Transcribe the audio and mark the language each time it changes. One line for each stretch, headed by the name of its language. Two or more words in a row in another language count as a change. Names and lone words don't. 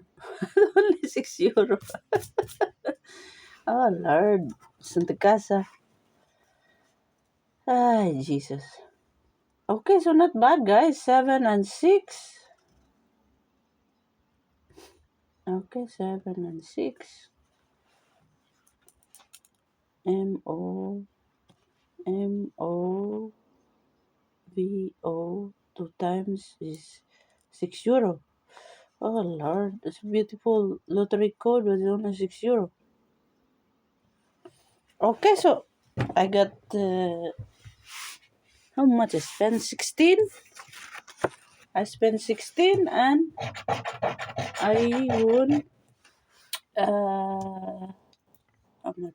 English: Only €6. Oh Lord. Santa Casa. Ay, Jesus. Okay, so not bad, guys. 7 and 6. Okay, 7 and 6. M-O. M-O. V-O. 2 times is €6. Oh Lord, it's a beautiful lottery code with only €6. Okay, so I got how much I spent? 16. I spent 16 and I won how much?